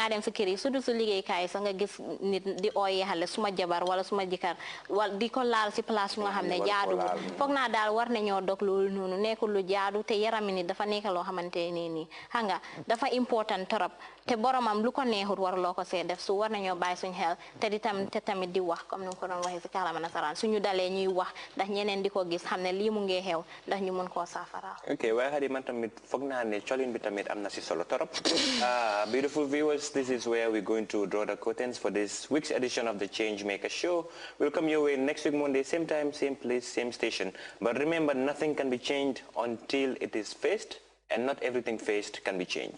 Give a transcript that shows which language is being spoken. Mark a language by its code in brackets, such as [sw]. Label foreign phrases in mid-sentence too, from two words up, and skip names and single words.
[wo] ngaa dem si kër yi su du su liggéeykaay sax nga gis nit di ooyee xale suma jabar wala suma jëkkër wala di ko laal si place nga xam ne jaaduwul foog naa daal war nañoo dog loolu noonu nekkul lu jaadu te yarami nit dafa nekk loo xamante nii xam nga dafa [fr] important trop [wo] te boromam lu ko neexut war loo ko see def su war nañoo bàyyi suñ xel te tamit di wax comme ni ko doon waxee si kàllaama nasaraan suñu dalee ñuy wax ndax ñeneen di ko gis xam ne lii mu ngi xew ndax ñu mën koo saafara. ok waaye xarit man tamit foog naa ne colin bi tamit am na si solo torop. [en] Beautiful viewers, this is where we're going to draw the curtains for this week's edition of the Changemaker Show. We'll come your way next week Monday, same time, same place, same station. But remember, nothing can be changed until it is faced, and not everything faced can be changed.